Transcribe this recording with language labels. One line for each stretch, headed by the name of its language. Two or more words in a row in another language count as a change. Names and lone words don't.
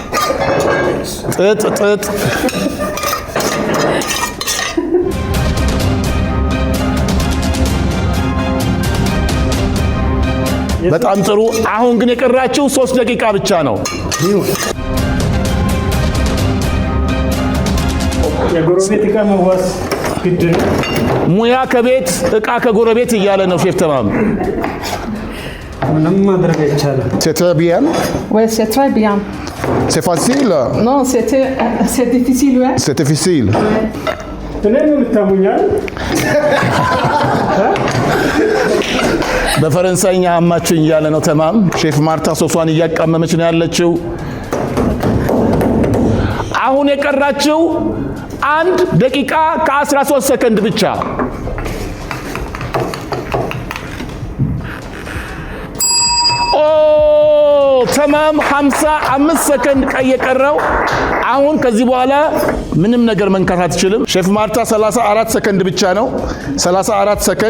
Amharic: ጥጥ በጣም ጥሩ። አሁን ግን የቀራችሁ 3 ደቂቃ ብቻ ነው። የጎረቤት ዕቃ መዋስ ግድ ነው። ሙያ ከቤት ዕቃ ከጎረቤት እያለ ነው ሼፍ ተማም። ምንም ማድረግ አይቻልም።
French: C'était bien? Ouais, c'est très bien. C'est facile? Non, c'est difficile, ouais. C'est difficile.
Amharic: እኔ ነው ልታሙኛል። በፈረንሳይኛ አማችኝ እያለ ነው ተማም። ሼፍ ማርታ ሶሷን እያቃመመች ነው ያለችው። አሁን የቀራችው 1 ደቂቃ ከ13 ሰከንድ ብቻ። ኦ ተማም 55 ሰከንድ ቀይ የቀረው። አሁን ከዚህ በኋላ ምንም ነገር መንካት አትችልም። ሼፍ ማርታ 34 ሰከንድ ብቻ ነው። 34